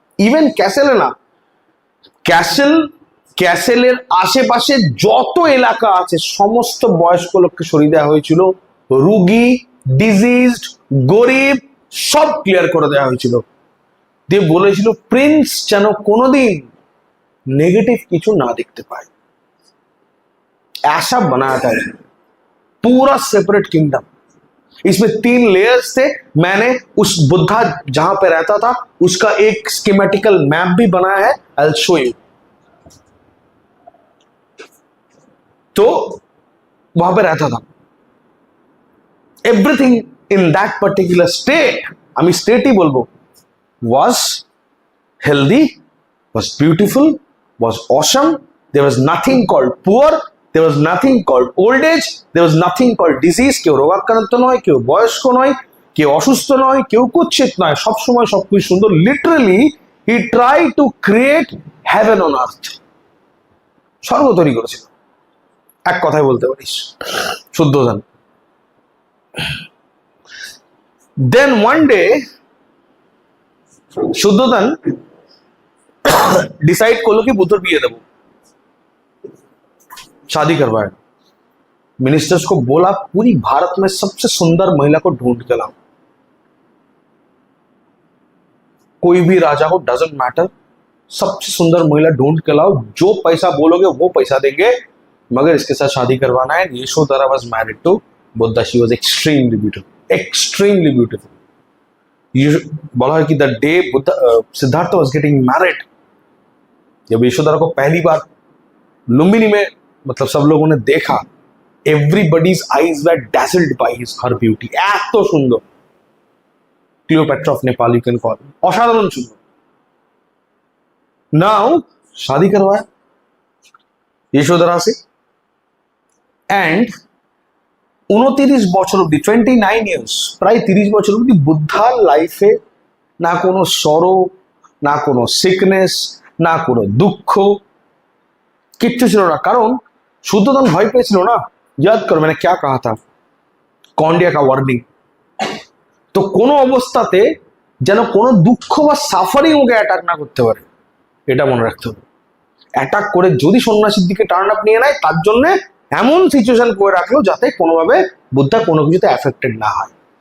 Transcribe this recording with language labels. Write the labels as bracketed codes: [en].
[bn] Even ক্যাসেলে না, ক্যাসেলের আশেপাশে যত এলাকা আছে সমস্ত বয়স্ক লোককে সরিয়ে দেওয়া হয়েছিল। রুগী, ডিজিজড, গরিব সব ক্লিয়ার করে দেওয়া হয়েছিল। দিয়ে বলেছিল প্রিন্স যেন কোনোদিন [en] negative [bn] কিছু না দেখতে পায়। [hi] ऐसा बनाया था पूरा सेपरेट किंगडम। इसमें 3 लेयर्स थे। मैंने उस बुद्धा जहां पे रहता था उसका एक स्कीमेटिकल मैप भी बनाया है, [en] I will show you. [hi] तो वहां पे रहता था। [en] everything in that particular state, [bn] আমি স্টেটই বলবো, [en] was healthy, was beautiful, was awesome. There was nothing called poor, there was nothing called old age, there was nothing called disease। [bn] কেউ রোগাক্রান্ত নয়, কেউ বয়স্ক নয়, কেউ অসুস্থ নয়, কেউ কুৎসিত নয়, সবসময় সবকিছু সুন্দর। [en] Literally he try to create heaven on earth. [bn] স্বর্গ তৈরি করেছিল এক কথায় বলতে পারিস শুদ্ধোধন। দেন ওয়ান ডে शुद्धोधन डिसाइड করলো কি বুদ্ধর বিয়ে দেবো, [hi] शादी करवाया। मिनिस्टर्स को बोला पूरी भारत में सबसे सुंदर महिला को ढूंढ के लाओ, कोई भी राजा हो डजंट मैटर, सबसे सुंदर महिला ढूंढ के लाओ, जो पैसा बोलोगे वो पैसा देंगे, मगर इसके साथ शादी करवाना है। [en] Yashodhara was married to Buddha, she was extremely beautiful, extremely beautiful. [hi] बोला है कि [en] the day Siddhartha was getting married, [hi] जब यशोधरा को पहली बार लुम्बिनी में मतलब सब लोगों ने देखा, [en] Everybody's eyes were dazzled by her beauty. [bn] এত সুন্দর, [en] Cleopatra of Nepal you can call, [bn] অসাধারণ সুন্দর। [hi] नाउ शादी करवाया यशोधरा से, एंड [bn] 29 বছর অব্দি, 29 ইয়ার্স, প্রায় 30 বছর অব্দি বুদ্ধার লাইফে না কোনো সরো, না কোনো সিকনেস, না কোনো দুঃখ, কিচ্ছু ছিল না। কারণ শুদ্ধোধন ভয় পেয়েছিল না। [hi] याद करो मैंने क्या कहा था, কন্ডিয়া का वार्निंग। [bn] তো কোনো অবস্থাতে যেন কোনো দুঃখ বা সাফারিং ওকে অ্যাটাক না করতে পারে, এটা মনে রাখতে হবে। অ্যাটাক করে যদি সন্ন্যাসীর দিকে টার্ন আপ নিয়ে নেয়, তার জন্য এমন সিচুয়েশন করে রাখলো যাতে কোনোভাবে বুদ্ধা কোনো কিছুতে এফেক্টেড না হয়।